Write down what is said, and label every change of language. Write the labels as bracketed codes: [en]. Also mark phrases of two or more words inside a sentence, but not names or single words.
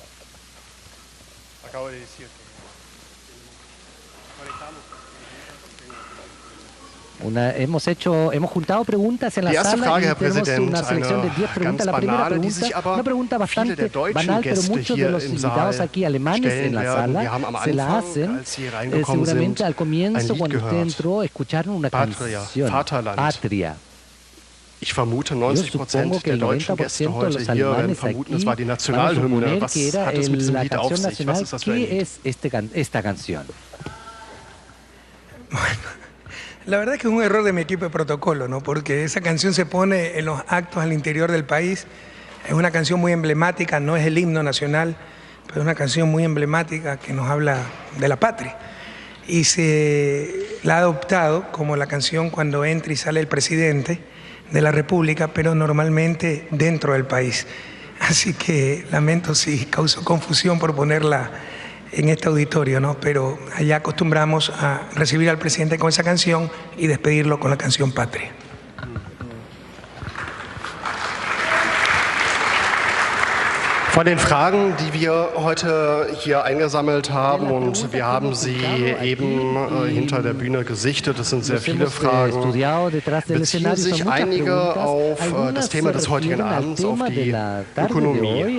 [es] Hemos juntado preguntas en la sala y tenemos una selección de 10 preguntas. La primera pregunta, una pregunta bastante banal, pero muchos de los invitados aquí alemanes en la sala se la hacen seguramente al comienzo, cuando usted entró, escucharon una canción, Patria. [de] Ich vermute, 90% der deutschen Gäste heute hier vermuten, es war die Nationalhymne. Was hat es mit diesem Lied auf sich? Was ist das für ein Lied? [es] Esta canción? Bueno. La verdad es que es un error de mi equipo de protocolo, ¿no? Porque esa canción se pone en los actos al interior del país. Es una canción muy emblemática, no es el himno nacional, pero es una canción muy emblemática que nos habla de la patria. Y se la ha adoptado como la canción cuando entra y sale el presidente de la República, pero normalmente dentro del país. Así que lamento si causó confusión por ponerla en este auditorio, ¿no? Pero allá acostumbramos a recibir al presidente con esa canción y despedirlo con la canción Patria. [de] Von den Fragen, die wir heute hier eingesammelt haben, und wir haben sie eben hinter der Bühne gesichtet, das sind sehr viele Fragen, beziehen sich einige auf das Thema des heutigen Abends, auf die Ökonomie.